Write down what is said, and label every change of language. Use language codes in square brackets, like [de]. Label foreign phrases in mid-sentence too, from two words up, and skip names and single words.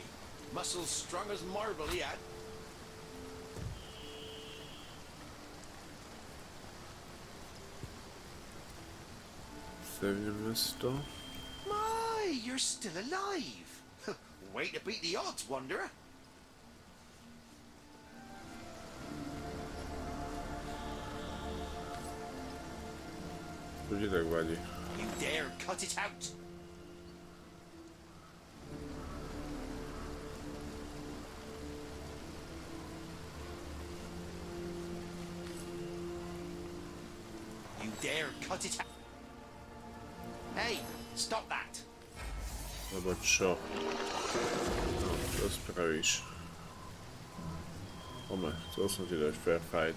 [en] Muscles strong as marble he had. My, you're still alive. Way to beat the odds, wanderer. [sk] Bude tak vadí. [en] You dare cut it out. You dare cut it out. Hey, stop that. [sk] Lebo čo? No, čo spravíš? Ome, chcel som ti dať [en] fair fight.